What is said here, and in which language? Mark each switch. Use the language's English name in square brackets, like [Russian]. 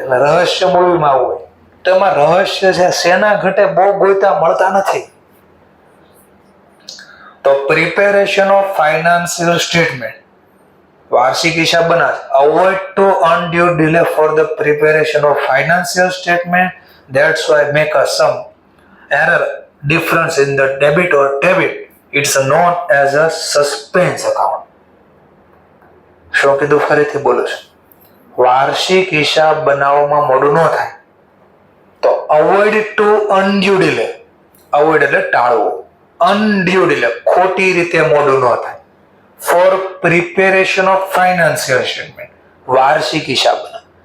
[Gujarati] એટલે રહસ્ય મૂવીમાં આવું હોય. તો એમાં રહસ્ય છે શેના ઘટે બહુ ગોતા મળતા નથી. તો [English] preparation of financial statement, [Gujarati] વાર્ષિક હિસાબ બનાવે. [English] Avoid to undue delay for the preparation of financial statement. That's why make a some error difference in the debit or debit. It's known as a suspense account. [Gujarati] શું કીધું ફરીથી બોલું છું. વાર્ષિક હિસાબ બનાવવામાં મોડું ન થાય તો [English] Avoid to undue delay. [Gujarati] અવોઇડ એટલે ટાળવું, અનડ્યુ ડિલે ખોટી રીતે મોડું ન થાય. [English] for preparation of financial statement, [Gujarati] વાર્ષિક હિસાબ બનાવ.